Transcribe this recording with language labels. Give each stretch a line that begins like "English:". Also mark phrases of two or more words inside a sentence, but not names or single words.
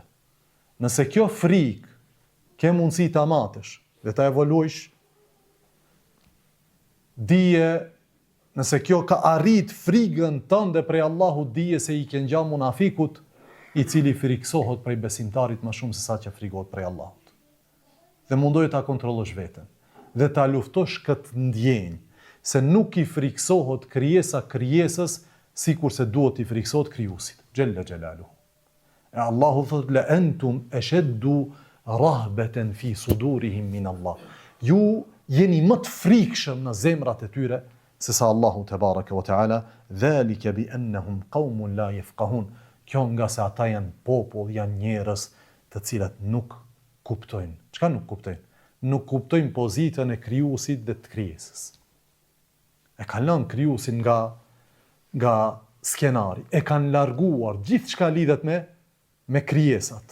Albanian: Nëse kjo frikë ke mundësi ta matesh dhe ta evoluosh, dije, nëse kjo ka arrit frigën tënde prej Allahut, dije se i ke ngjan munafikut, i cili friksohet prej besimtarit më shumë se sa që frikohet prej Allahut. Dhe mundoje ta kontrollosh veten dhe ta luftosh këtë ndjenjë, se nuk i friksohet krijesa krijesës sikur se duhet i friksohet krijuesit,
Arabic: جل جلاله.
Albanian: E Allahu thot:
Arabic: "لأنتم أشد رهبة في صدورهم من الله."
Albanian: Ju jeni më të frikshëm në zemrat e tyre se sa Allahu
Arabic: تبارك وتعالى. "ذلك بأنهم قوم لا يفقهون."
Albanian: Kjo nga se ata janë popull, janë njerëz të cilët nuk kuptojnë. Çka nuk kuptojnë? Nuk kuptojnë pozitën e krijuesit dhe të krijesës. E kanë lënë krijuesin nga skenari. E kanë larguar gjithçka lidhet me krijesat.